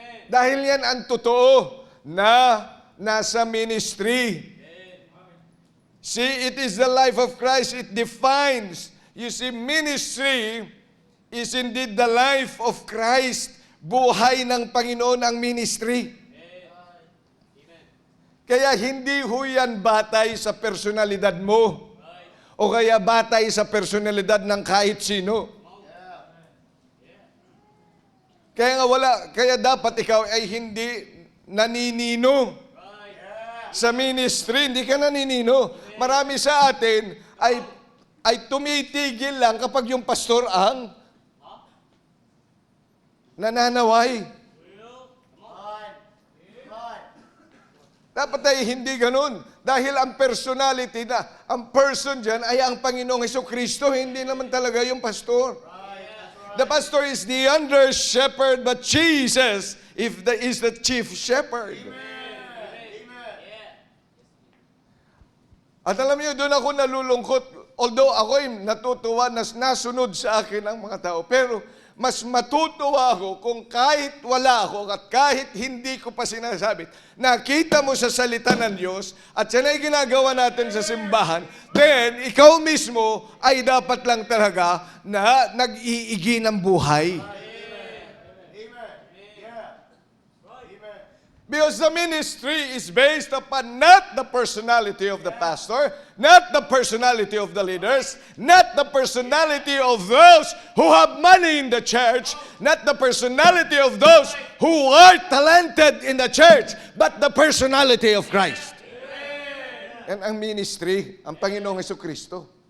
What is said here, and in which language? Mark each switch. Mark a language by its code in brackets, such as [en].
[tl] Dahil yan ang totoo na nasa ministry. [en] See, it is the life of Christ. It defines. You see, ministry is indeed the life of Christ. [tl] buhay ng Panginoon ang ministry. Kaya hindi ho yan batay sa personalidad mo o kaya batay sa personalidad ng kahit sino. Kaya dapat ikaw ay hindi naninino sa ministry. Hindi ka naninino. Marami sa atin ay tumitigil lang kapag yung pastor ang nananaway. Dapat ay hindi ganun. Dahil ang personality ang person dyan ay ang Panginoong Hesukristo, hindi naman talaga yung pastor. [en] The pastor is the under shepherd, but Jesus is the chief shepherd. [tl] At alam niyo, doon ako nalulungkot. Although ako'y natutuwa na nasunod sa akin ang mga tao, pero mas matutuwa ako kung kahit wala ako at kahit hindi ko pa sinasabi, nakita mo sa salita ng Diyos at yan ay ginagawa natin sa simbahan, then ikaw mismo ay dapat lang talaga na nag-iigi ng buhay. [en] Because the ministry is based upon not the personality of the pastor, not the personality of the leaders, not the personality of those who have money in the church, not the personality of those who are talented in the church, but the personality of Christ. [tl] Yan ang ministry, ang Panginoong Hesukristo.